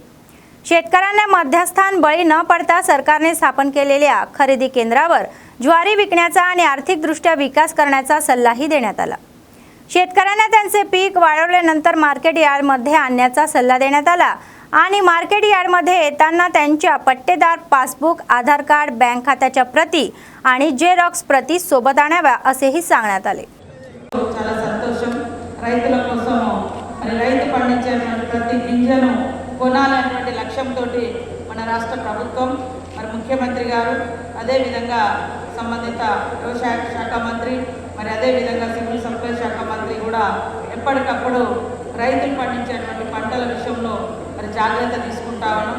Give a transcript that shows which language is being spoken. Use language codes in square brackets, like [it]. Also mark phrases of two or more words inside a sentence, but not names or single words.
[mr] शेतकऱ्यांना मध्यस्थान बळी न पडता सरकारने स्थापन केलेल्या खरेदी केंद्रावर ज्वारी विकण्याचा आणि आर्थिकदृष्ट्या विकास करण्याचा सल्लाही देण्यात आला. शेतकऱ्यांना त्यांचे पीक वाढवल्यानंतर मार्केट यार्डमध्ये आणण्याचा सल्ला देण्यात आला आणि मार्केट यार्डमध्ये येताना त्यांच्या पट्टेदार पासबुक, आधार कार्ड, बँक खात्याच्या प्रती आणि जेरॉक्स प्रती सोबत आणाव्या असेही सांगण्यात आले. [te] చాలా సంతోషం. రైతుల కోసం మరి రైతు పండించేటువంటి ప్రతి గింజను కొనాలనేటువంటి లక్ష్యంతో మన రాష్ట్ర ప్రభుత్వం మరి ముఖ్యమంత్రి గారు అదేవిధంగా సంబంధిత వ్యవసాయ శాఖ మంత్రి మరి అదేవిధంగా సివిల్ సప్లై శాఖ మంత్రి కూడా ఎప్పటికప్పుడు రైతులు పండించేటువంటి పంటల విషయంలో మరి జాగ్రత్త తీసుకుంటా ఉన్నాం.